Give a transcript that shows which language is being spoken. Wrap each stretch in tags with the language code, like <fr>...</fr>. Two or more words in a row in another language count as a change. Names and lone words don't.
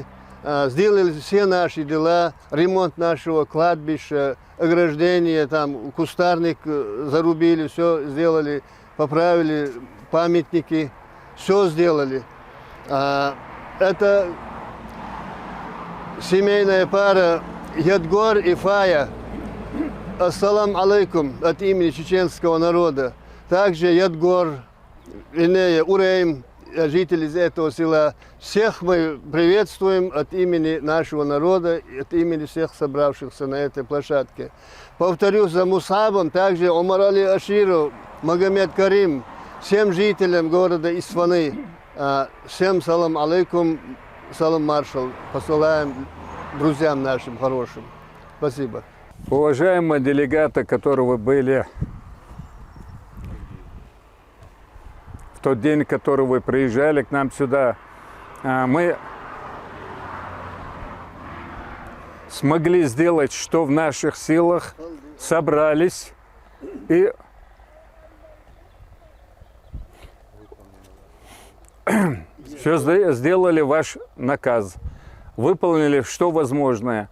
<ru>Сделали все наши дела, ремонт нашего кладбища, ограждение, там кустарник зарубили, все сделали, поправили памятники, все сделали. Это семейная пара Ядгор и Фая.</ru> <ar>السلام عليكم</ar> <ru>от имени чеченского народа. Также Ядгор, Инея, Урейм, жители из этого села. Всех мы приветствуем от имени нашего народа, от имени всех собравшихся на этой площадке. Повторюсь за Мусабом, также Омар Али Аширов, Магомед Карим, всем жителям города Исфаны. Всем</ru> <ar>سلام عليكم,</ar> <ru>салам маршал. Посылаем друзьям нашим хорошим. Спасибо. Уважаемые делегаты, которые вы были в тот день, который вы приезжали к нам сюда, мы смогли сделать, что в наших силах, собрались и все сделали ваш наказ, выполнили что возможное.</ru>